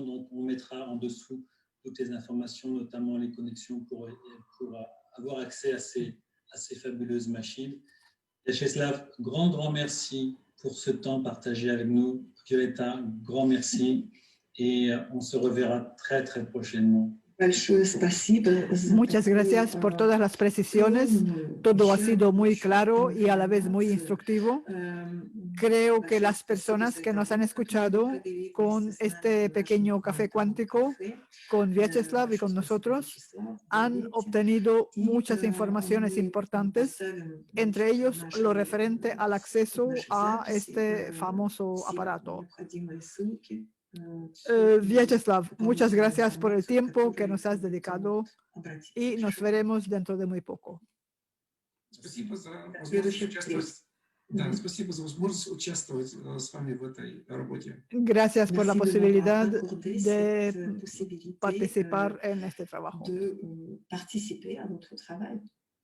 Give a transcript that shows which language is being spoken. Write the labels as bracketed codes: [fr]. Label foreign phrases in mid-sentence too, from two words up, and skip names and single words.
[fr] Donc, on mettra en dessous toutes les informations, notamment les connexions pour avoir accès à ces fabuleuses machines. Vyacheslav, grand merci pour ce temps partagé avec nous. Violeta, grand merci et on se reverra très, très prochainement. [es] Muchas gracias por todas las precisiones. Todo ha sido muy claro y a la vez muy instructivo. Creo que las personas que nos han escuchado con este pequeño café cuántico, con Vyacheslav y con nosotros, han obtenido muchas informaciones importantes, entre ellos lo referente al acceso a este famoso aparato. Vyacheslav, muchas gracias por el tiempo que nos has dedicado y nos veremos dentro de muy poco. [ru] Спасибо за возможность участвовать. Да, спасибо за возможность участвовать с вами в этой работе. [es] Gracias por la posibilidad de participar en este trabajo.